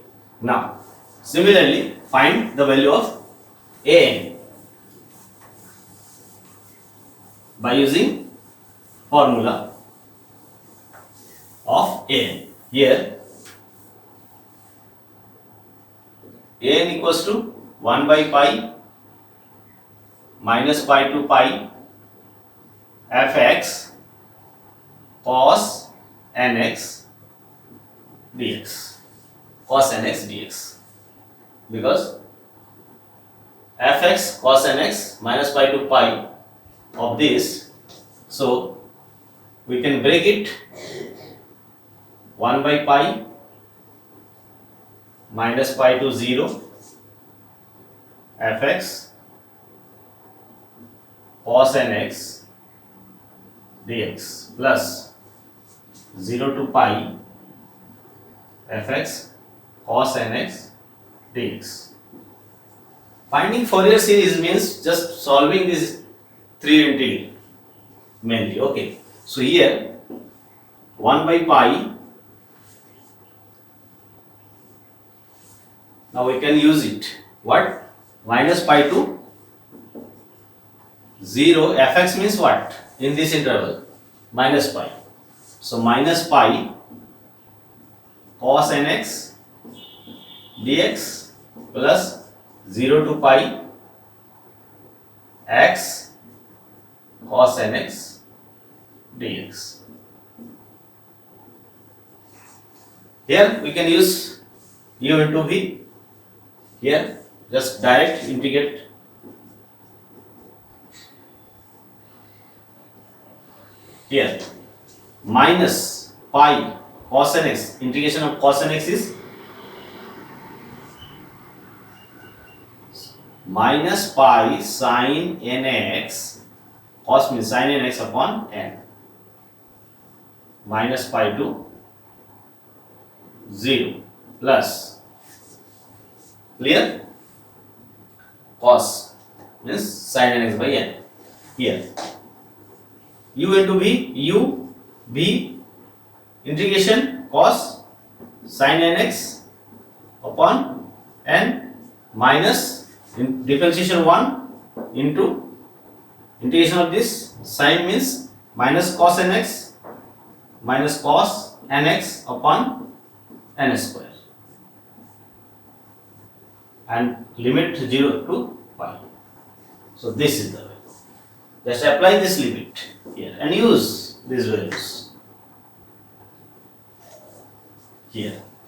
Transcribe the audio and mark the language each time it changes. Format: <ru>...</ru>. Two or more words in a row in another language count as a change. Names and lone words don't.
<en>Now similarly find the value of an by using formula of an. Here an equals to 1 by pi minus pi to pi fx cos nx dx, cos nx dx, because fx cos nx minus pi to pi of this, so we can break it 1 by pi minus pi to 0 fx cos nx dx plus 0 to pi fx cos nx dx. Finding Fourier series means just solving these three integral mainly. Okay, so here 1 by pi, now we can use it. What? Minus pi to 0, fx means what? In this interval, minus pi. So minus pi cos nx dx plus 0 to pi x cos nx dx. Here we can use u into v. Here just direct integrate. Here minus pi cos nx, integration of cos nx is minus pi sin nx, cos means sin nx upon n, minus pi to 0 plus, clear, cos means sin nx by n. Here u into v, u v integration cos sin nx upon n minus differentiation 1 into integration of this sin means minus cos nx minus cos nx upon n square and limit 0 to pi. So this is the value. Just apply this limit here and use these values here.</en>